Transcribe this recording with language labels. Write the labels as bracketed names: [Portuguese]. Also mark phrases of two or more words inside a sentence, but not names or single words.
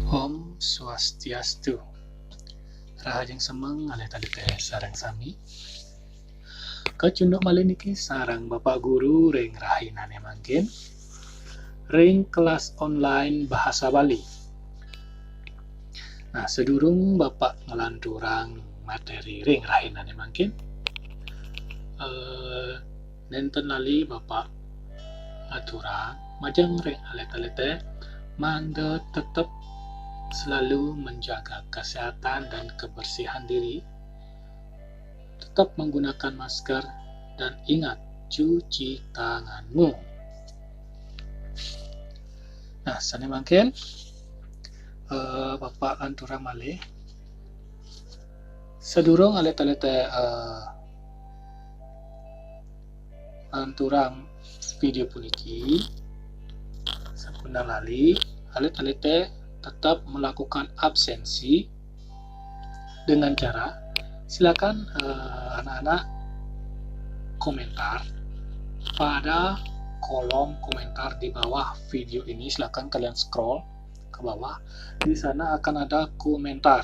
[Balinese] Om Swastiastu. Rahajeng semeng alit-alit sareng sami. Kacunduk malih niki sareng Bapak Guru ring rahinane mangkin ring kelas online bahasa Bali. Nah, sedurung Bapak ngelanturang materi ring rahinane mangkin nenten lali Bapak aturang majeng ring alit-alit manda [Indonesian] tetap selalu menjaga kesehatan dan kebersihan diri, tetap menggunakan masker, dan ingat cuci tanganmu. [Balinese] Nah, sana mungkin Bapak lanturang malih sedurung alit-alit lanturang video puniki sampun lali alit-alit [Indonesian] tetap melakukan absensi dengan cara silakan anak-anak komentar pada kolom komentar di bawah video ini. Silakan kalian scroll ke bawah, di sana akan ada komentar.